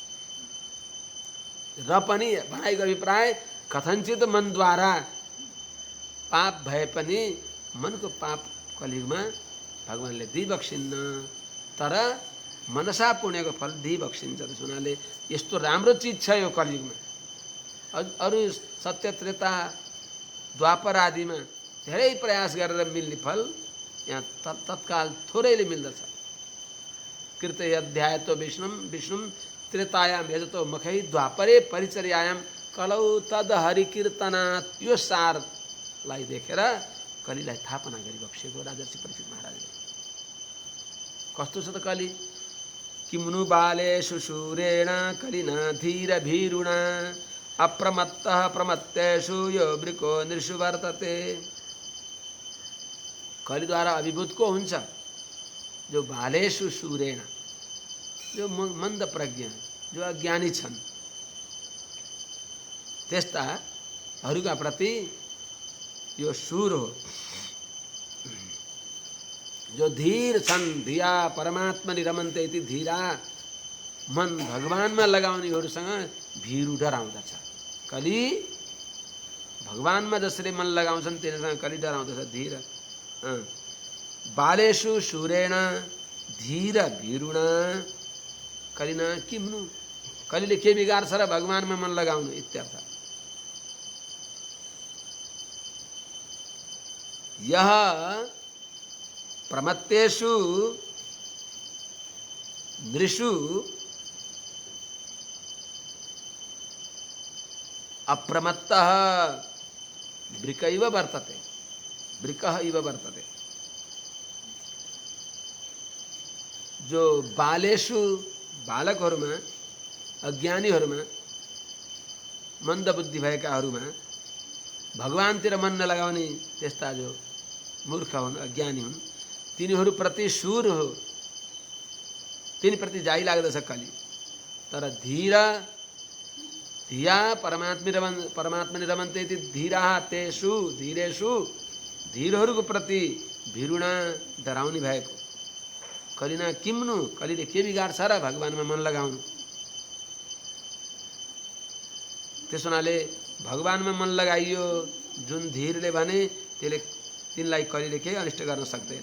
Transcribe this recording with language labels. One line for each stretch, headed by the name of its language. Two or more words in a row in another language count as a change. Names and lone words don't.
Nepali: र पनि भनाइको अभिप्राय कथञ्चित मनद्वारा पाप भए पनि मनको पाप कलियुगमा भगवानले दिइबक्सिन्न, तर मनसा पुण्यको फल दिइबक्सिन्छ। त्यस हुनाले यस्तो राम्रो चिज छ यो कलियुगमा। अरू सत्य त्रेता द्वापर आदिमा धेरै प्रयास गरेर मिल्ने फल यहाँ तत्काल थोरैले मिल्दछ।
Sanskrit: कृतय अध्यायतो विष्णुम त्रेतायाम यजतो मखै द्वापरे परिचर्यायाम कलौ तद हरिकीर्तनात्।
Nepali: यो सारलाई देखेर कलिलाई थापना गरिबक्सेको राजर्षि परीक्षित महाराजले। कस्तो छ त कलि?
Sanskrit: किम्नु बालेषु शूरेण कलिना धीर भीरुणा, अप्रमत्तः प्रमत्तेषु यो वृको नृषु वर्तते।
Nepali: कलिद्वारा अभिभूत को हुन्छ? जो
Sanskrit: बालेषु शूरेण,
Nepali: जो मन्द प्रज्ञ, जो अज्ञानी छन्, त्यस्ताहरूका प्रति यो शूर हो। जो धीर छन्,
Sanskrit: धिया परमात्मनि रमन्ते इति धीरा,
Nepali: मन भगवानमा लगाउनेहरूसँग भिरु डराउँदछ। कलि भगवानमा जसले मन लगाउँछन् तिनीसँग कलि डराउँदछ।
Sanskrit: धीर बालेषु शूरेण धीर भीरुणा कलिना किम्नु,
Nepali: कलिले के बिगार्छ र भगवानमा मन लगाउनु इत्यर्थ।
Sanskrit: यह प्रमत्तेषु नृषु अप्रमत्तः वृक इव वर्तते, वृकः इव वर्तते।
Nepali: जो बालेषु बालकहरूमा, अज्ञानीहरूमा, मन्द बुद्धि भएकाहरूमा भगवानतिर मन नलगाउने त्यस्ता जो मूर्ख हुन्, अज्ञानी हुन्, तिनीहरूप्रति शूर हो, तिनीप्रति जाइ लाग्दछ कलि।
Sanskrit: तर धीर धिया परमात्मनि रमन्ते इति धीराः तेषु धीरेषु,
Nepali: धीरहरूको प्रति भिरुणा डराउने भएको।
Sanskrit: कलिना किम्नु,
Nepali: कलिले के बिगार्छ र भगवानमा मन लगाउनु। त्यस हुनाले भगवानमा मन लगाइयो जुन धीरले भने त्यसले तिनलाई कलिले केही अनिष्ट गर्न सक्दैन।